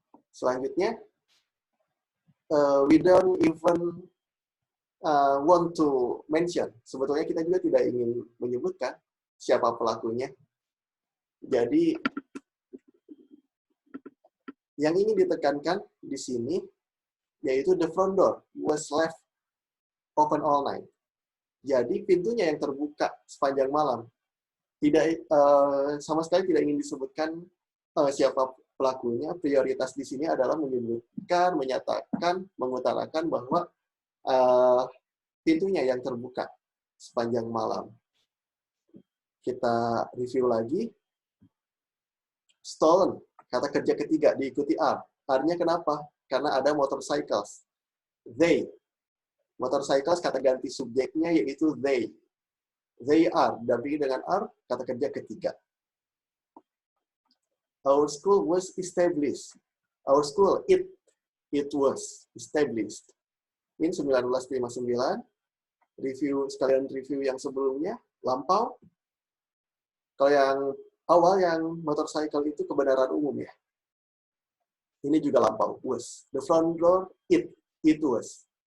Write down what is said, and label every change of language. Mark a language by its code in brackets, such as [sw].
[id] Selanjutnya, [en] we don't even want to mention. [id] Sebetulnya kita juga tidak ingin menyebutkan siapa pelakunya. Jadi, yang ingin ditekankan di sini yaitu [en] the front door was left open all night. [id] Jadi pintunya yang terbuka sepanjang malam. Tidak sama sekali tidak ingin disebutkan siapa pelakunya. Prioritas di sini adalah menyebutkan, menyatakan, mengutarakan bahwa pintunya yang terbuka sepanjang malam. Kita review lagi. Stolen. Kata kerja ketiga diikuti R. R-nya kenapa? Karena ada motorcycles. They. Motorcycles kata ganti subjeknya yaitu they. They are. Dampingi dengan R, kata kerja ketiga. [en] Our school was established. Our school, it was established. In 1959. [id] Sekalian review yang sebelumnya, lampau. Kalau yang awal yang motorcycle itu kebenaran umum ya. Ini juga lampau, was. [en] The front door, it was.